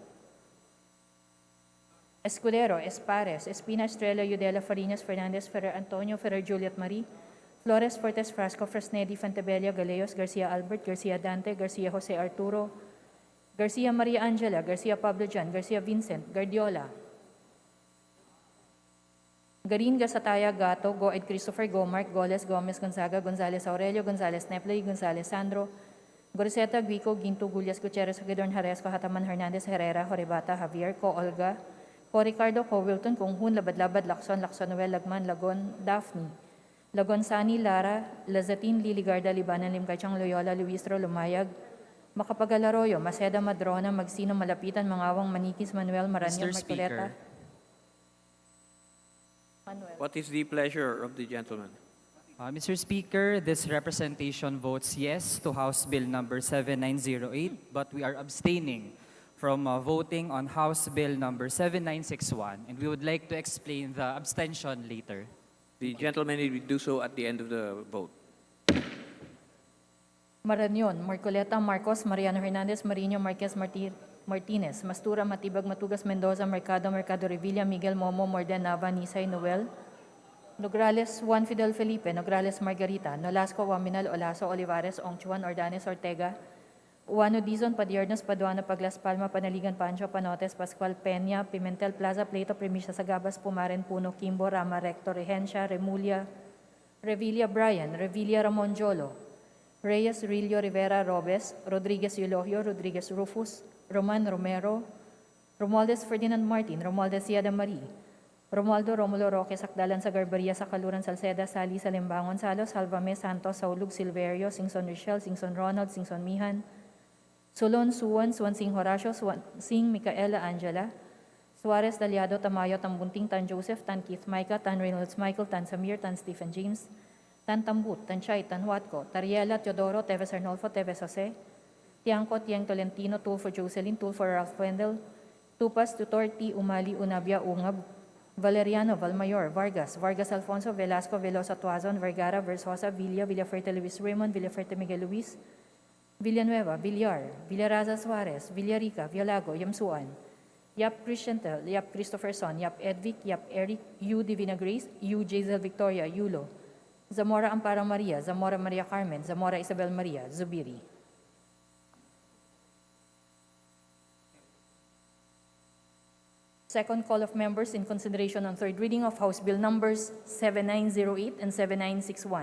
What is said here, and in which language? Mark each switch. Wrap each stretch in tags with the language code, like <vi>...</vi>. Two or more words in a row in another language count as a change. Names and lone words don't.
<en>Escudero, Espares, Espina, Estrella, Yudela, Farinas, Fernandez, Ferrer, Antonio, Ferrer, Juliet Marie, Flores, Fortes, Frasco, Fresnedi, Fantebella, Galeos, Garcia Albert, Garcia Dante, Garcia Jose Arturo, Garcia Maria Angela, Garcia Pablo Jan, Garcia Vincent, Guardiola, Garin, Gasataya, Gato, Goed, Christopher, Gomark, Goles, Gomez, Gonzaga, Gonzales, Aurelio, Gonzales, Nepley, Gonzales, Sandro, Goriseta, Guico, Ginto, Gullas, Gutierrez, Hagedorn, Haresco, Hataman, Hernandez, Herrera, Horibata, Javier, Co, Olga, Co, Ricardo, Co, Wilton, Kunghun, Labad-Labad, Lacson, Noel, Lagman, Lagon, Daphne, Lagon, Sani, Lara, Lazatin, Liligarda, Libanan, Limcachang, Loyola, Luistro, Lumayag, Macapagal-Arroyo, Maceda, Madrona, Magsino, Malapitan, Mangawang, Manikis, Manuel, Maranyo, Mr. Marcoleta. Speaker. Manuel. What is the pleasure of the gentleman? Mr. Speaker, this representation votes yes to House Bill number 7908, but we are abstaining from voting on House Bill number 7961, and we would like to explain the abstention later. The gentleman will do so at the end of the vote. Marañon, Marcoleta, Marcos, Mariano Hernandez, Marino, Marquez, Martinez, Mastura, Matibag, Matugas, Mendoza, Mercado, Revilla, Miguel, Momo, Morden, Nava, Nisay, Noel, Nograles, Juan Fidel Felipe, Nograles, Margarita, Nolasco, Waminal, Olaso, Olivares, Ongchuan, Ordanes, Ortega, Uano, Dizon, Padiernos, Paduano, Paglas, Palma, Panaligan, Pancho, Panotes, Pascual, Peña, Pimentel, Plaza, Pleito, Primisha, Sagabas, Pumaren, Puno, Kimbo, Rama, Recto, Regencia, Remulia, Revilla, Brian, Revilla, Ramon, Jolo, Reyes, Rillo, Rivera, Robes, Rodriguez, Eulogio, Rodriguez, Rufus, Roman, Romero, Romualdez, Ferdinand Martin, Romualdez, Yada Marie, Romualdo, Romulo, Roque, Sakdalan, Sagarbaria, Sakaluran, Salceda, Sali, Salimbangon, Salos, Salvame, Santos, Saulug, Silverio, Singson, Richel, Singson, Ronald, Singson, Mihan, Solon, Suwan, Sing, Horacio, Sing, Micaela, Angela, Suarez, Daliado, Tamayo, Tambunting, Tan Joseph, Tan Keith, Micah, Tan Reynolds, Michael, Tan Samir, Tan Stephen James, Tan Tambut, Tan Chay, Tan Huatco, Tariela, Teodoro, Teves Arnolfo, Teves Jose, Tiangco, Tiang Tolentino, Tulfo Jocelyn, Tulfo Ralph Wendell, Tupas, Tutor, T. Umali, Unabia, Ungab, Valeriano, Valmayor, Vargas, Vargas Alfonso, Velasco, Velosa Tuazon, Vergara, Versosa, Villa, Villaferte Luis Raymond, Villaferte Miguel Luis, Villanueva, Villar, Villaraza Suarez, Villarica, Villago, Yamsuan, Yap Christiantel, Yap Christopherson, Yap Edvic, Yap Eric, U. Divina Grace, U. Jazel Victoria, Yulo, Zamora Amparo Maria, Zamora Maria Carmen, Zamora Isabel Maria, Zubiri. Second call of members in consideration on third reading of House Bill numbers 7908 and 7961.</en>